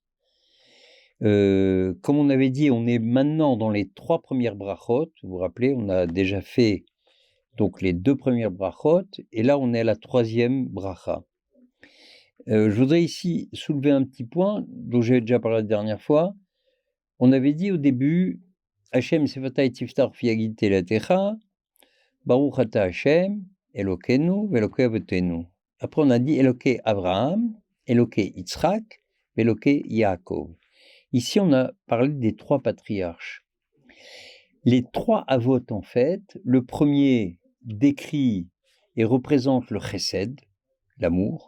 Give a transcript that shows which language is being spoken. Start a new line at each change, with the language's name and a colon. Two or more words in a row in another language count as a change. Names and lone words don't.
French: Comme on avait dit, on est maintenant dans les 3 premières brachot. Vous vous rappelez, on a déjà fait donc les 2 premières brachot, et là on est à la 3e bracha. Je voudrais ici soulever un petit point dont j'avais déjà parlé la dernière fois. On avait dit au début,
Hebrew: השם שפתי תפתח ופי יגיד תהלתך, ברוך אתה השם, אלוקינו ואלוקי אבותינו.
French: Après, on a dit
Hebrew: אלוקי אברהם, אלוקי יצחק, אלוקי יעקב.
French: Ici, on a parlé des 3 patriarches. Les 3 avot, en fait, le premier décrit et représente le chesed, l'amour.